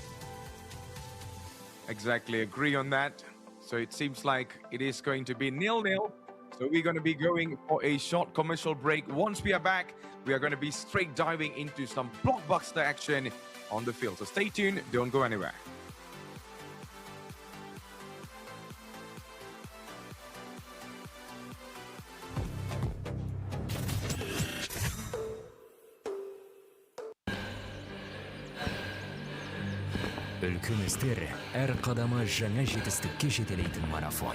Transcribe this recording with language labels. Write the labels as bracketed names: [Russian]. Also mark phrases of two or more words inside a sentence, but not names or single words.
[English] Exactly, agree on that. So it seems like it is going to be 0-0. So we're going to be going for a short commercial break. Once we are back, we are going to be straight diving into some blockbuster action on the field. So stay tuned, don't go anywhere. [Kazakh] Үлкен істер әр қадамы жаңа жетістікке жетелейтін марафон.